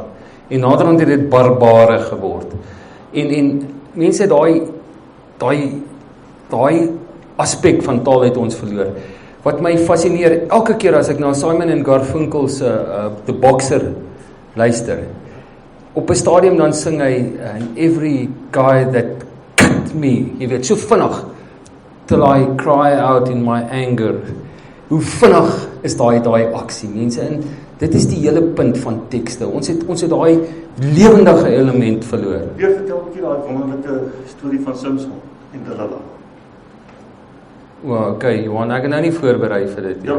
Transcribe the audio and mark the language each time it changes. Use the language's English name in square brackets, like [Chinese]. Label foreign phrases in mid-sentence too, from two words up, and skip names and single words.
[Afrikaans] En naderhand het dit barbare geword. En mense het daai aspek van taal het ons verloor. Wat my fascineer, elke keer as ek na Simon en Garfunkel se The Boxer luister, op 'n stadium dan sing hy, [English] and every guy that cut me, [Afrikaans] jy weet, so vinnig, [English] till I cry out in my anger. [Afrikaans] Hoe vinnig is daai aksie, mense, en dit is die hele punt van tekste. Ons het daai lewendige element verloor. Weer vertel 'n bietjie daai wonderlike storie van Samson en Delilah. [English] Well, okay, [Afrikaans] Johan, ek het nou nie voorberei vir dit nie.